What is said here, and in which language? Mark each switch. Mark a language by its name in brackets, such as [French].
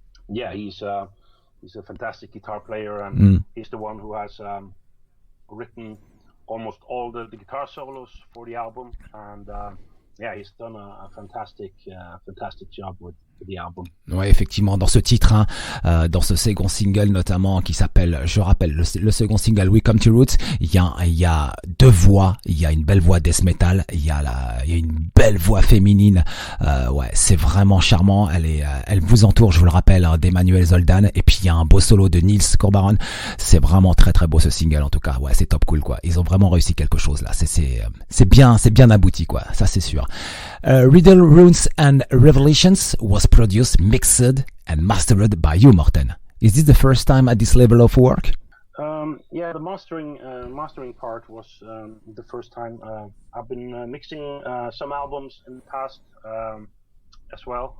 [English] Yeah, he's a fantastic guitar player, and he's the one who has written almost all the guitar solos for the album, and he's done a fantastic job with the album. [French] Ouais, effectivement, dans ce titre, dans ce second single notamment, qui s'appelle, je rappelle, le second single We Come to Roots, il y a deux voix, il y a une belle voix death metal, il y a une belle voix féminine, ouais, c'est vraiment charmant, elle vous entoure, je vous le rappelle, d'Emmanuelle Zoldan, et puis il y a un beau solo de Nils Courbaron, c'est vraiment très très beau ce single en tout cas, ouais, c'est top cool quoi, ils ont vraiment réussi quelque chose là, c'est bien abouti quoi, ça c'est sûr. [English] Riddles Ru and Revelations was produced, mixed and mastered by you, Morten. Is this the first time at this level of work? The mastering part was the first time. I've been mixing some albums in the past as well.